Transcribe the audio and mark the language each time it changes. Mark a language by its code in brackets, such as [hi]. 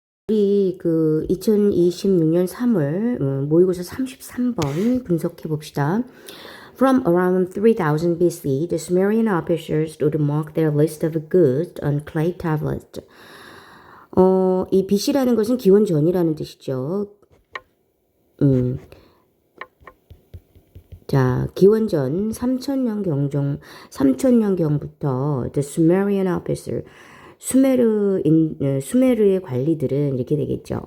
[ko] 우리 그 2026년 3월 모의고사 33번 분석해 봅시다. [en] From around 3000 BC, the Sumerian officers would mark their list of goods on clay tablets. [ko] 이 BC라는 것은 기원 전이라는 뜻이죠. 자, 기원 전 3000년경부터 [en] the Sumerian officer [ko] 수메르의 관리들은 이렇게 되겠죠.